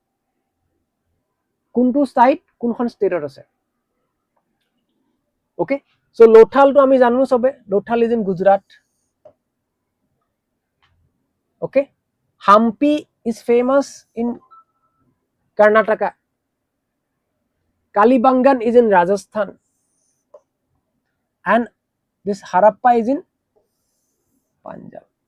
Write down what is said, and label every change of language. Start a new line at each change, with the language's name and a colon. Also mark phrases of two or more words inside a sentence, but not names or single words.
Assamese: কোনটো সাইট কোনখন স্টেটত আছে ওকে সো লোথাল তো আমি জানো সবে
English: Lothal is in Gujarat okay Hampi is famous in Karnataka Kalibangan is in Rajasthan and this Harappa is in Punjab